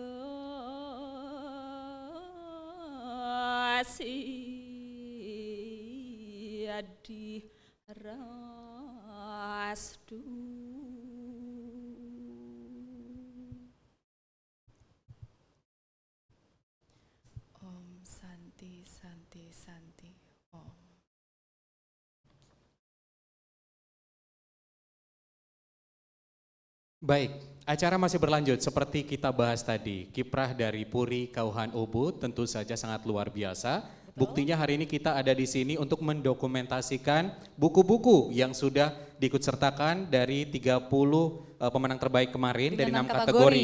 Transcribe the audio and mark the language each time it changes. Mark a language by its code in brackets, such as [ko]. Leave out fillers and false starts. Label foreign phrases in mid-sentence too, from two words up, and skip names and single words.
[sa] siadi rasdu Om Santi Santi Santi Om. [id] Baik, acara masih berlanjut seperti kita bahas tadi. Kiprah dari Puri Kauhan Ubud tentu saja sangat luar biasa. Buktinya hari ini kita ada di sini untuk mendokumentasikan buku-buku yang sudah diikutsertakan dari 30 pemenang terbaik kemarin dari 6 kategori.